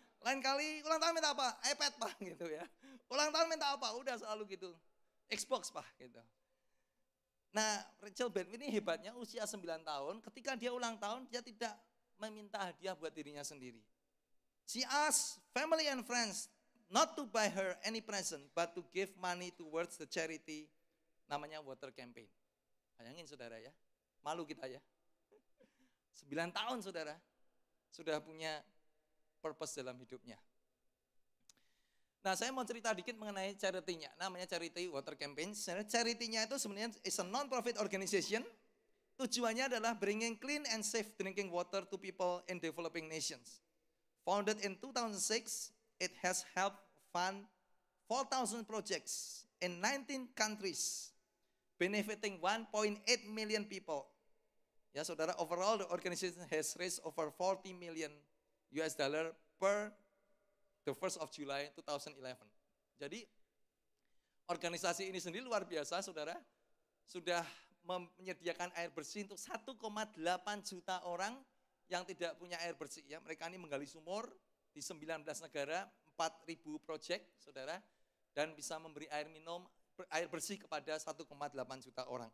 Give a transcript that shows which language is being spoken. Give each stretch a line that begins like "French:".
Indonesian: Lain kali ulang tahun minta apa? iPad, Pak, gitu ya. Ulang tahun minta apa? Udah selalu gitu. Xbox, Pak, gitu. Nah, Rachel Beckwith ini hebatnya usia 9 tahun, ketika dia ulang tahun, dia tidak meminta hadiah buat dirinya sendiri.
English: She asked family and friends not to buy her any present, but to give money towards the charity,
Indonesian: namanya
English: water campaign.
Indonesian: Bayangin saudara ya, malu kita ya. 9 tahun saudara, sudah punya purpose dalam hidupnya. Nah, saya mau cerita dikit mengenai charity-nya, namanya Charity Water Campaign. Charity-nya itu sebenarnya
English: is a non-profit organization.
Indonesian: Tujuannya adalah
English: bringing clean and safe drinking water to people in developing nations. Founded in 2006, it has helped fund 4,000 projects in 19 countries, benefiting 1.8 million people.
Indonesian: Ya saudara,
English: overall the organization has raised over 40 million US dollar per the 1st of July 2011.
Indonesian: Jadi organisasi ini sendiri luar biasa saudara, sudah menyediakan air bersih untuk 1,8 juta orang yang tidak punya air bersih. Ya, mereka ini menggali sumur di 19 negara, 4.000 proyek saudara, dan bisa memberi air minum, air bersih kepada 1,8 juta orang.